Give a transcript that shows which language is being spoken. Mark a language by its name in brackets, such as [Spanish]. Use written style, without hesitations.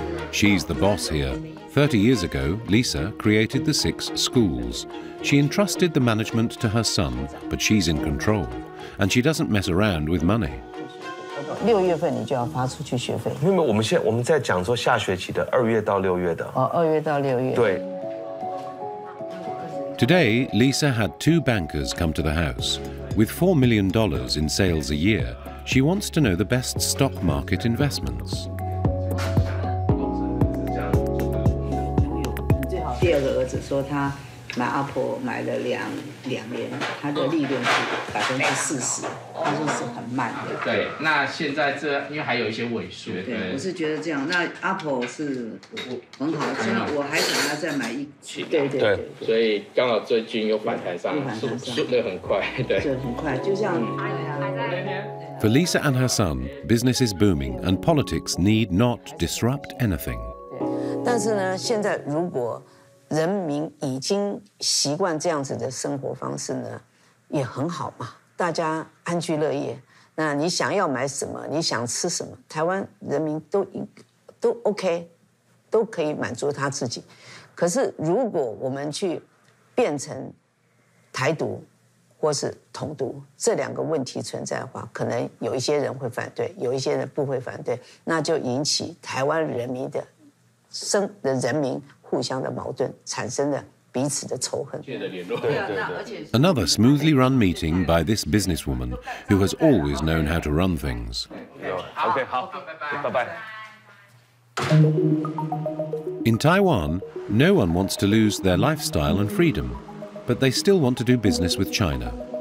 [English] She's the boss here. 30 years ago, Lisa created the 6 schools. She entrusted the management to her son, but she's in control, and she doesn't mess around with money. [Chinese] 6月份你就要发出去学费。因为我们在讲说下学期的2月到6月的。哦，2月到6月。对。 [English] Today, Lisa had 2 bankers come to the house. With $4 million in sales a year, she wants to know the best stock market investments. [Chinese] 第二个儿子说他买 Apple 买了2年，他的利润是40%，他说是很慢的。对，那现在因为还有一些尾数。对，我是觉得这样。那 Apple 是很好，现在我还想要再买一期。对，所以刚好最近又反弹上，速度很快，对，就很快，就像。 [English] For Lisa and her son, business is booming and politics need not disrupt anything. [Chinese] 但是呢，现在如果人民已经习惯这样子的生活方式呢，也很好嘛，大家安居乐业。那你想要买什么，你想吃什么，台湾人民都 OK， 都可以满足他自己。可是如果我们去变成台独或是统独这2个问题存在的话，可能有一些人会反对，有一些人不会反对，那就引起台湾人民的人民互相的矛盾，产生了彼此的仇恨。 [English] Another smoothly run meeting by this businesswoman who has always known how to run things. [Chinese] Okay, 好，拜拜。 [English] In Taiwan, no one wants to lose their lifestyle and freedom, but they still want to do business with China.